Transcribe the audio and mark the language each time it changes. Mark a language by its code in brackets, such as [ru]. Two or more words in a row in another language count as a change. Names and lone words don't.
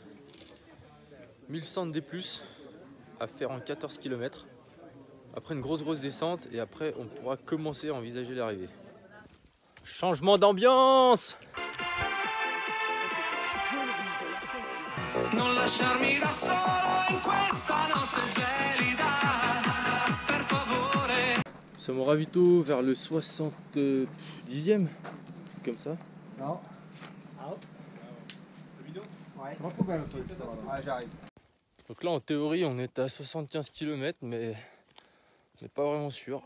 [fr] 1100 D+, à faire en 14 km. Après une grosse descente et après on pourra commencer à envisager l'arrivée. Changement d'ambiance! [it] Non lasciarmi da solo in questa notte gelida, per favore. [fr] Nous sommes au ravito vers le 70e, comme ça. Non. Ouais. Ouais, j'arrive. Donc là en théorie on est à 75 km mais on n'est pas vraiment sûr.